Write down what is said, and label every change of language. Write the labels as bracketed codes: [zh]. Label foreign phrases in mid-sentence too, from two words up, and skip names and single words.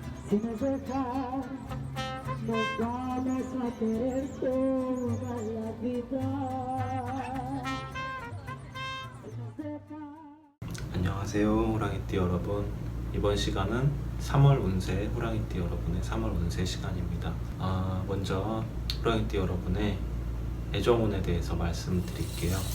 [es] dejar, no vamos a querer toda la vida. [ko] 안녕하세요, 호랑이띠 여러분. 이번 시간은 3월 운세, 호랑이띠 여러분의 3월 운세 시간입니다. 먼저 호랑이띠 여러분의 애정운에 대해서 말씀드릴게요.